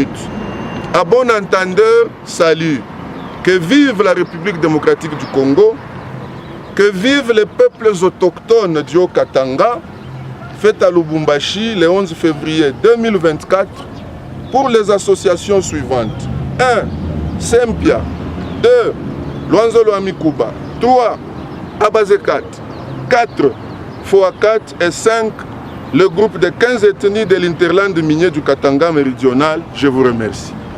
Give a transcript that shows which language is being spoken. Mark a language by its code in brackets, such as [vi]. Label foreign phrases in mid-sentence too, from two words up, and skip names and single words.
[fr] À bon entendeur, salut. Que vive la République démocratique du Congo, que vivent les peuples autochtones du Haut-Katanga, fête à Lubumbashi le 11 février 2024 pour les associations suivantes. 1. Sempia. 2. Luanzolo Amikuba. 3. Abazekat. 4. Foakat. Et 5. Le groupe de 15 ethnies de l'Interland minier du Katanga méridional. Je vous remercie.